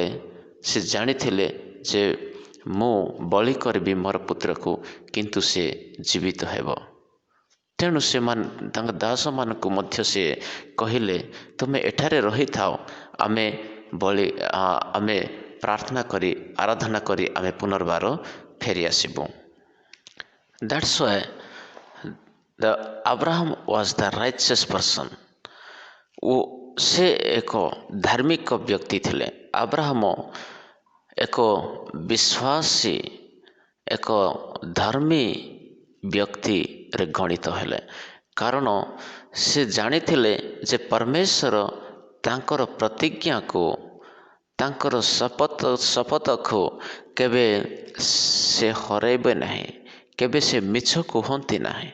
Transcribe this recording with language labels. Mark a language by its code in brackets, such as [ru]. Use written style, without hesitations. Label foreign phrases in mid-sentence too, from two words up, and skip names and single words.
[or] ସେ ଜାଣିଥିଲେ ଯେ ମୁଁ ବଳି କରିବି ମୋର ପୁତ୍ରକୁ, କିନ୍ତୁ ସେ ଜୀବିତ ହେବ। ତେଣୁ ସେମାନେ ତାଙ୍କ ଦାସମାନଙ୍କୁ ମଧ୍ୟ ସେ କହିଲେ ତୁମେ ଏଠାରେ ରହିଥାଅ, ଆମେ ପ୍ରାର୍ଥନା କରି ଆରାଧନା କରି ଆମେ ପୁନର୍ବାର ଫେରି ଆସିବୁ। [en] That's why the Abraham was the righteous person. [or] ଓ ସେ ଏକ ଧାର୍ମିକ ବ୍ୟକ୍ତି ଥିଲେ। ଆବ୍ରାହମ ଏକ ବିଶ୍ୱାସୀ, ଏକ ଧର୍ମୀ ବ୍ୟକ୍ତିରେ ଗଣିତ ହେଲେ। କାରଣ ସେ ଜାଣିଥିଲେ ଯେ ପରମେଶ୍ୱର ତାଙ୍କର ପ୍ରତିଜ୍ଞାକୁ, ତାଙ୍କର ଶପଥକୁ କେବେ ସେ ହରାଇବେ ନାହିଁ, କେବେ ସେ ମିଛ କୁହନ୍ତି ନାହିଁ।